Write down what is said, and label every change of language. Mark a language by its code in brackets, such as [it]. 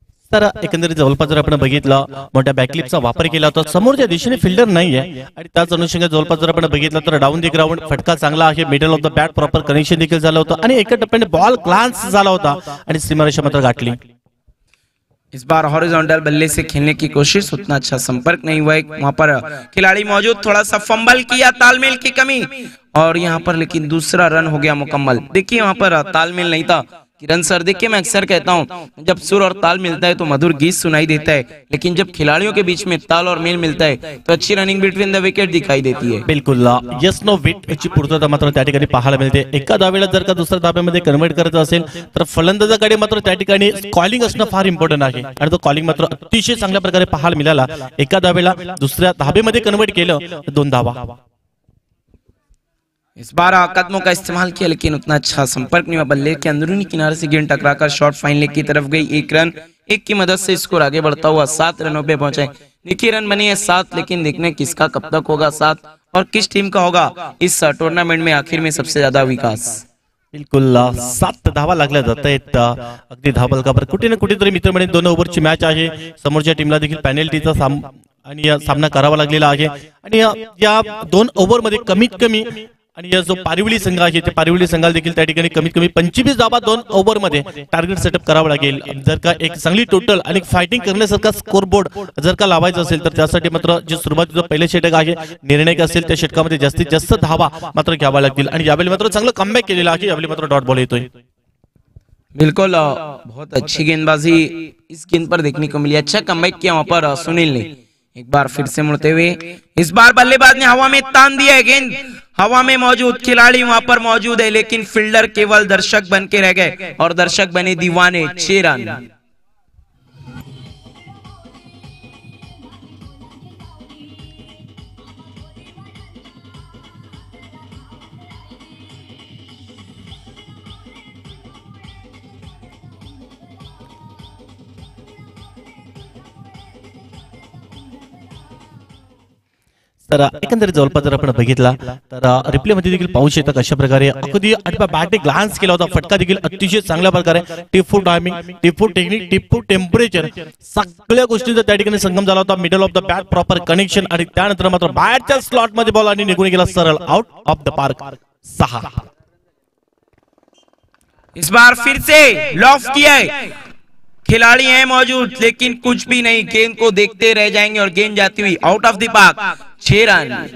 [mr] तर एकंदरीत जवळपास जर आपण बघितलं मोठ्या बॅकलिपचा वापर केला होता. समोरच्या दिशेने फिल्डर नाहीये आणि त्याच अनुषंगाने जवळपास जर आपण बघितलं तर डाऊन द ग्राउंड फटका चांगला आहे. Middle of the bat proper connection देखील झालं होतं आणि एका टप्प्याने बॉल ग्लान्स झाला होता आणि सीमारेषा मात्र गाठली. [hi] इस बार हॉरिजॉन्टल बल्ले से खेलने की कोशिश, उतना अच्छा संपर्क नहीं हुआ. वहां पर खिलाड़ी मौजूद, थोड़ा सा फंबल किया, तालमेल की कमी, और यहाँ पर लेकिन दूसरा रन हो गया मुकम्मल. देखिए वहां पर तालमेल नहीं था किरण सर, देखिए मैं अक्सर कहता हूँ जब सुर और ताल मिलता है तो मधुर गीत सुनाई देता है, लेकिन जब खिलाड़ियों के बीच में ताल और मेल मिलता है तो अच्छी रनिंग बिटवीन द विकेट दिखाई देती है। [mr] बिलकुल यस नो विट याची पूर्तता मात्र त्या ठिकाणी पाहायला मिळते। एका धावेला जर का दुसऱ्या धाब्यामध्ये कन्वर्ट करायचं असेल तर फलंदाजाकडे मात्र त्या ठिकाणी कॉलिंग असणं फार इम्पॉर्टंट आहे आणि तो कॉलिंग मात्र अतिशय चांगल्या प्रकारे पाहायला मिळाला। एका धावेला दुसऱ्या धाबेमध्ये कन्वर्ट केलं तर 2 धावा। [hi] इस बार कदमों का इस्तेमाल किया लेकिन उतना अच्छा संपर्क नहीं हुआ। बल्ले के अंदरूनी किनारे से गेंद टकराकर शॉर्ट फाइन लेग की तरफ गई। 1 रन 1 की मदद से स्कोर आगे बढ़ता हुआ 7 रनों पे पहुंचे। देखिए रन बनी है 7, लेकिन देखने किसका कब तक होगा 7 और किस टीम का होगा इस टूर्नामेंट में आखिर में सबसे ज्यादा विकास। [mr] बिलकुल 7 धावा लागल्या जात आहेत अगदी धावफलकावर। कुठे ना कुठेतरी मित्रमंडळी 2 ओव्हरची मॅच आहे, समोरच्या टीमला देखील पेनल्टीचा सामना करावा लागलेला आहे आणि या 2 ओव्हरमध्ये कमीत कमी आणि या जो पारिवली संघ आहे ते पारिवली संघाला देखील त्या ठिकाणी कमीत कमी 25 धावा 2 ओव्हरमध्ये टार्गेट सेटअप करावा लागेल। जर का एक चांगली टोटल आणि फायटिंग करण्यासारखा स्कोर बोर्ड जर का लावायचा असेल तर त्यासाठी मात्र जे सुरुवातीचं पहिले षटक आहे निर्णायक असेल त्या षटकामध्ये जास्तीत जास्त धावा मात्र घ्यावा लागतील आणि यावेळी मात्र चांगलं कमबॅक केलेलं आहे। यावेळी मात्र डॉट बॉल येतोय। [hi] बिल्कुल बहुत अच्छी गेंदबाजी इस गेंद पर देखने को मिली। अच्छा कमबैक किया वहां पर सुनील ने। एक बार फिर से मुड़ते हुए इस बार बल्लेबाज ने हवा में तान दिया है गेंद। हवा में मौजूद खिलाड़ी वहां पर मौजूद है, लेकिन फील्डर केवल दर्शक बन के रह गए और दर्शक बने दीवाने। 6 रन। [mr] तर एकंदरीत जवळपास जर आपण बघितला तर रिप्ले मध्ये देखील पाहू शकता कशा प्रकारे अगदी आठव्या बॅटने ग्लान्स केला होता। फटका देखील अतिशय चांगल्या प्रकारे टिप फूट टायमिंग, टिप फूट टेक्निक, टिप फूट टेम्परेचर सगळ्या गोष्टींचा त्या ठिकाणी संगम झाला होता। Middle of the bat proper connection आणि त्यानंतर मात्र बॅटच्या स्लॉट मध्ये बॉल आणि निघून गेला सरळ आउट ऑफ द पार्क। 6 [hi] इस बार फिर से लॉफ किया है, खिलाड़ी हैं मौजूद लेकिन कुछ भी नहीं, गेंद को देखते रह जाएंगे और गेंद जाती हुई out of the park. 6 run.